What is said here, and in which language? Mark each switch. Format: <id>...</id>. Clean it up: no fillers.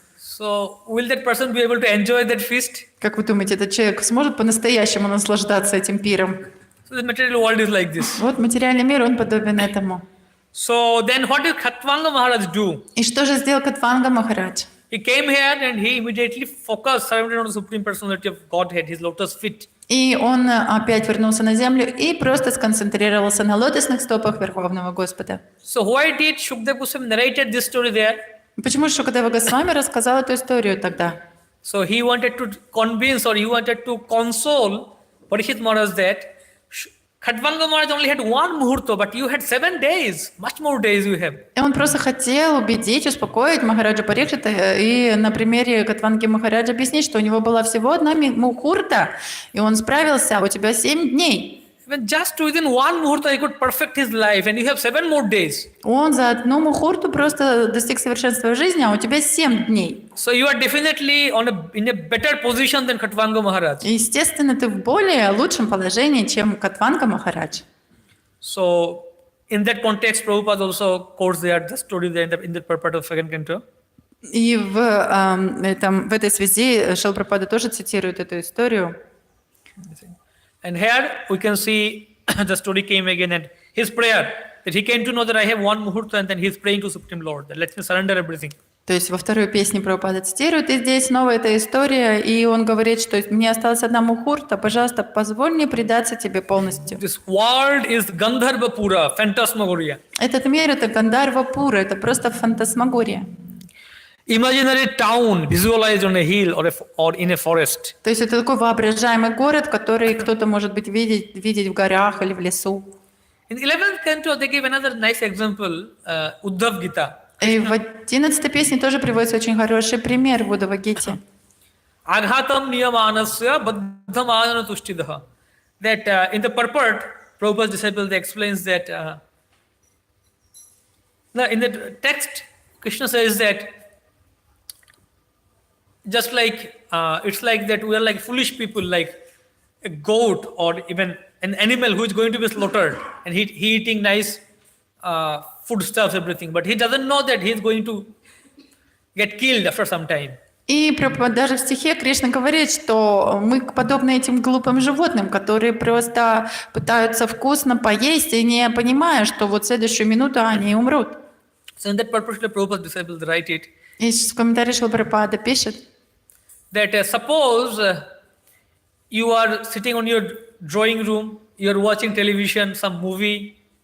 <en>So will that person be able to enjoy that feast?</en> <ru>Как вы думаете, этот человек сможет по-настоящему наслаждаться этим пиром?</ru> <en>So the material world is like this.</en> <ru>Вот материальный мир, он подобен этому.</ru> <en>So then what did Khatvanga Maharaj do?</en> <ru>И что же сделал Катванга Махарадж?</ru> <en>He came here and he immediately focused, surrounded on the Supreme Personality of Godhead, his lotus feet.</en> <ru>И он опять вернулся на землю и просто сконцентрировался на лотосных стопах Верховного Господа.</ru> <en>So why did Shukdev Goswami narrated this story there?</en> <ru>Почему Шукадева Госвами рассказал эту историю тогда?</ru> <en>So he wanted to convince, or he wanted to console Parikshit Maharaj that Khatvanga Maharaj only had one muhurta, but you had 7 days. Much more days you have.</en> <ru>И он просто хотел убедить, успокоить Махараджа Парикшита и на примере Катванги Махараджа объяснить, что у него была всего одна мухурта, и он справился, а у тебя 7 дней.</ru> <en>When just within one muhurta he could perfect his life, and you have 7 more days.</en> <ru>Он за одну мухурту просто достиг совершенства жизни, а у тебя 7 дней.</ru> <en>So you are definitely in a better position than Khatvanga Maharaj.</en> <ru>Естественно, ты в более лучшем положении, чем Катванга Махарадж.</ru> <en>So in that context, Prabhupada also quotes there the story there in the purport of second canto.</en> <ru>И в этой связи Шрила Прабхупада тоже цитирует эту историю.</ru> <en>And here we can see the story came again and his prayer that he came to know that I have one muhurta and then he is praying to Supreme Lord that let me surrender everything.</en> <ru>То есть во второй песне Прабхупада цитирует, и здесь снова эта история, и он говорит, что мне осталась одна мухурта, пожалуйста, позволь мне предаться тебе полностью.</ru> <en>This world is Gandharva Pura, phantasmagoria.</en> <ru>Этот мир — это Гандарва Пура, это просто фантасмагория.</ru> <en>Imaginary town visualized on a hill or in a forest.</en> <ru>То есть это такой воображаемый город, который кто-то может быть видеть в горах или в лесу.</ru> <en>In 11th canto, they give another nice example, Uddhav Gita.</en> <ru>И в 11-й песне тоже приводится очень хороший пример в Уддхава-гите.</ru> <sa>Aghatam niyamanasya baddhamadana tushtidaha.</sa> <en>That in the purport, Prabhupada's disciple they explains that in the text, Krishna says that just like it's like that we are like foolish people, like a goat or even an animal who is going to be slaughtered and he eating nice foodstuffs, everything, but he doesn't know that he is going to get killed after some time.</en> <ru>И даже в стихе Кришна говорит, что мы подобны этим глупым животным, которые просто пытаются вкусно поесть и не понимая, что вот в следующую минуту они умрут.</ru> <en>So in that purpose, the Prabhupada's disciples write it.</en> <ru>И в комментарии Шрила Прабхупада пишет,</ru> <en>That suppose you are sitting on your drawing room, you are watching television, some movie.</en>